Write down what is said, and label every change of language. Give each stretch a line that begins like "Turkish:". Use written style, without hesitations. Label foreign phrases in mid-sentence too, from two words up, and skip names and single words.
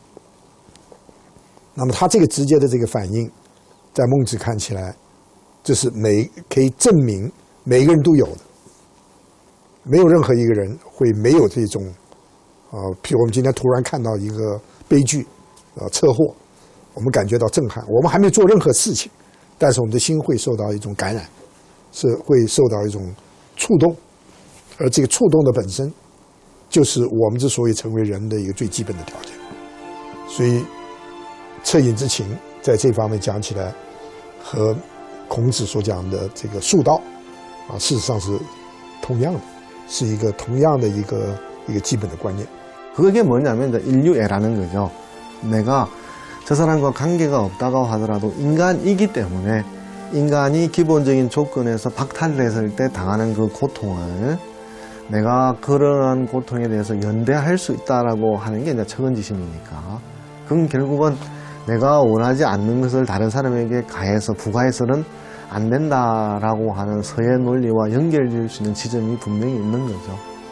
Chinese: 那么他这个直接的这个反应，在孟子看起来，这是可以证明每个人都有的，没有任何一个人会没有这种，譬如我们今天突然看到一个悲剧，车祸，我们感觉到震撼，我们还没做任何事情，但是我们的心会受到一种感染，是会受到一种触动，而这个触动的本身，就是我们之所以成为人的一个最基本的条件。所以，恻隐之情在这方面讲起来，和孔子所讲的这个术道，事实上是同样的，是一个同样的一个基本的观念。
Korean: 그게 뭐냐면 이제 인류애라는 거죠. 내가 저 사람과 관계가 없다고 하더라도 인간이기 때문에 인간이 기본적인 조건에서 박탈됐을 때 당하는 그 고통을 내가 그러한 고통에 대해서 연대할 수 있다라고 하는 게 이제 적은지심이니까 그건 결국은 내가 원하지 않는 것을 다른 사람에게 가해서 부과해서는 안 된다라고 하는 서의 논리와 연결될 수 있는 지점이 분명히 있는 거죠.